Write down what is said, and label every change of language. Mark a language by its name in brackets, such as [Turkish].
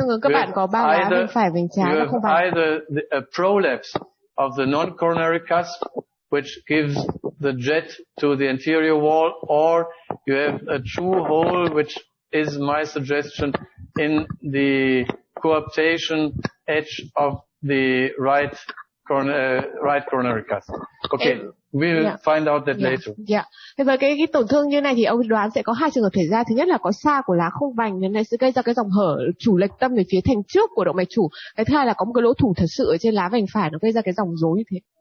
[Vietnamese] Các bạn có ba lá bên phải, bên trái và không vành. [English] Either a prolapse of the non-coronary cusp, which gives the jet to the anterior wall, or you have a true hole, which is my suggestion, in the coaptation edge of the right coronary cusp. Okay, we will find out that later. [Vietnamese] Thế với cái tổn thương như này thì ông đoán sẽ có hai trường hợp xảy ra. Thứ nhất là có xa của lá không vành, nên này sẽ gây ra cái dòng hở chủ lệch tâm về phía thành trước của động mạch chủ. Cái thứ hai là có một cái lỗ thủng thật sự ở trên lá vành phải, nó gây ra cái dòng rối như thế.